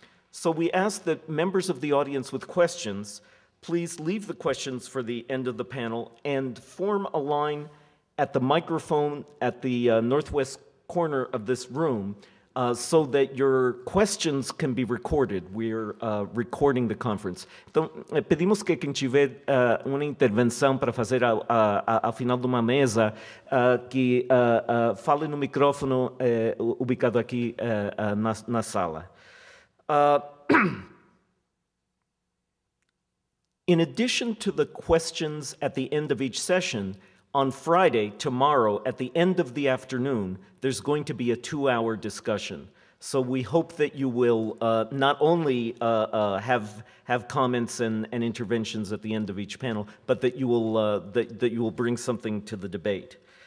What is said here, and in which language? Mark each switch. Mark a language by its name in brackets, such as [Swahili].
[English] So we ask that members of the audience with questions, please leave the questions for the end of the panel and form a line at the microphone at the northwest corner of this room so that your questions can be recorded. We're recording the conference. [Portuguese] Então, pedimos que quem tiver uma intervenção para fazer ao final de uma mesa, que fale no [Spanish] micrófono ubicado [Portuguese] aqui na sala. [English] In addition to the questions at the end of each session, on Friday, tomorrow, at the end of the afternoon, there's going to be a 2-hour discussion. So we hope that you will not only have comments and interventions at the end of each panel, but that you will bring something to the debate.